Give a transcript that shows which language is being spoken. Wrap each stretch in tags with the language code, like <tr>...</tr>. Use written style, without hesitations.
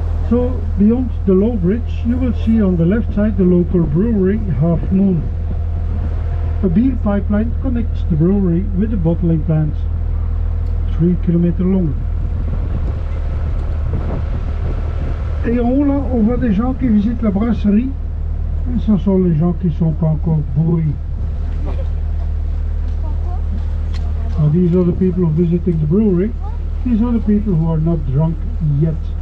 <en>So, beyond the low bridge, you will see on the left side the local brewery, Half Moon. A beer pipeline connects the brewery with the bottling plant, 3 km long.</en> <fr>Et en haut là, on voit des gens qui visitent la brasserie, et ce sont les gens qui ne sont pas encore bourrés.</fr> <en>Now these are the people who are visiting the brewery, these are the people who are not drunk yet.</en>